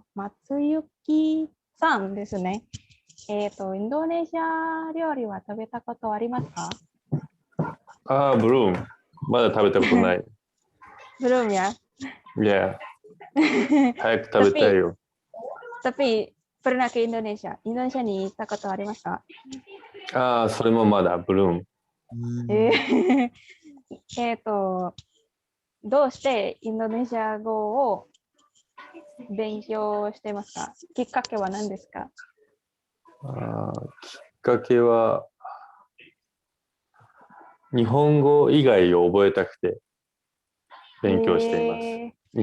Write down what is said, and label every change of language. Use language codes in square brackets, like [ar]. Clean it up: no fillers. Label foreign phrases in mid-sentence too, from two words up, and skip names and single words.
[ja] 松雪さんですね。インドネシア料理は食べたことありますか？ブルーム。まだ食べたことない。ブルームや？いや。早く食べたいよ。 [id] Tapi pernah ke Indonesia? [ja] Indonesia に行ったことありますか？それもまだブルーム。どうしてインドネシア語を勉強してますか？きっかけは何ですか？きっかけは日本語以外を覚えたくて勉強しています。